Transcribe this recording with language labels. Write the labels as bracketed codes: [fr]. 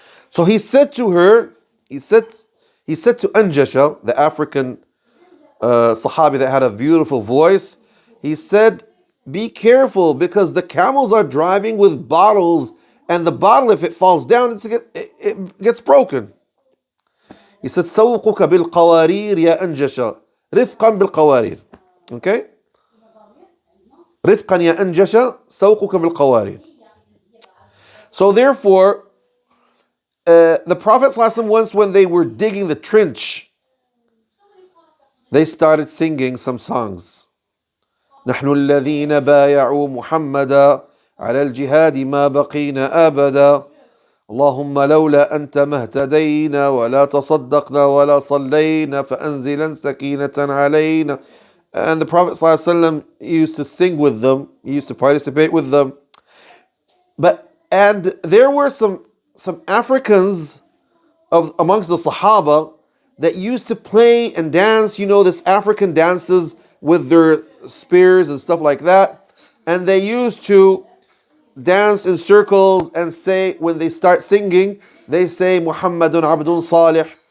[en] So he said to her, he said to Anjasha, the African Sahabi that had a beautiful voice, he said, be careful, because the camels are driving with bottles, and the bottle, if it falls down, it gets broken. [ar] He said, سوقك بالقوارير يا أنجشة رفقا بالقوارير. [en] Okay? [ar] رفقا يا أنجشة سوقك بالقوارير. [en] So therefore, the Prophet ﷺ, once when they were digging the trench, they started singing some songs. [ar] نحن الذين بايعوا محمدا على الجهاد ما بقينا أبدا اللهم لولا أنت ما اهتدينا ولا تصدقنا ولا صلينا فأنزلا سكينة علينا. [en] And the Prophet ﷺ used to sing with them, [ar] he used to participate with them, [en] And there were some Africans of amongst the Sahaba that used to play and dance, this African dances with their spears and stuff like that. And they used to dance in circles and say, when they start singing, they say, [ar] Muhammadun Abdun Salih.